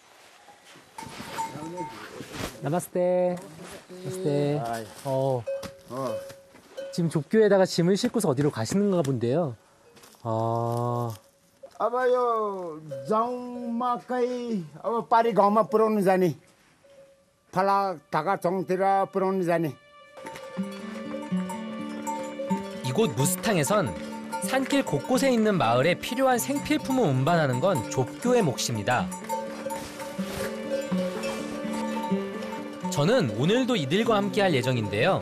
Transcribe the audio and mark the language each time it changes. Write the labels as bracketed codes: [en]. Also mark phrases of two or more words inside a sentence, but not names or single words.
[ko] 나마스테. 나마스테. 지금 좁교에다가 짐을 싣고서 어디로 가시는가 본데요. [ne] अब यो जाउँमा कहीँ अब पारी गाउँमा पुर्याउनु जाने फला ढाका चौङतिर पुर्याउनु जाने. [ko] 이곳 무스탕에선 산길 곳곳에 있는 마을에 필요한 생필품을 운반하는 건 좁교의 몫입니다. 저는 오늘도 이들과 함께 할 예정인데요.